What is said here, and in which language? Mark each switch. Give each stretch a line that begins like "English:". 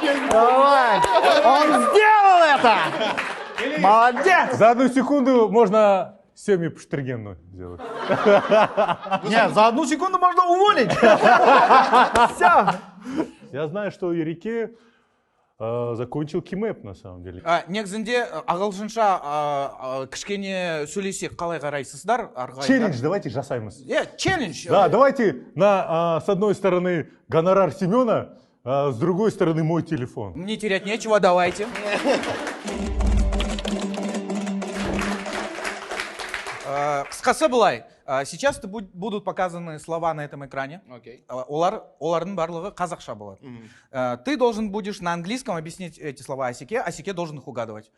Russian: Давай. Он сделал это. Молодец. За 1 секунду можно Семи Пуштергену сделать. Не, за 1 секунду можно уволить. Все. Я знаю, что Ереке закончил Кимэп на самом деле.
Kazakh: Негізінде ағылшынша кішкене сөйлесек қалай қарайсыздар? Челлендж давайте жасаймыз. Челлендж.
Russian: Да, давайте с одной стороны гонорар Семена, а с другой стороны мой телефон. Мне терять нечего, давайте. Қысқасы былай, сейчас будут показаны слова на этом экране.
Kazakh: Олардың барлығы қазақша болады.
Russian: Ты должен будешь на английском объяснить эти слова Асеке, Асеке должен их угадывать.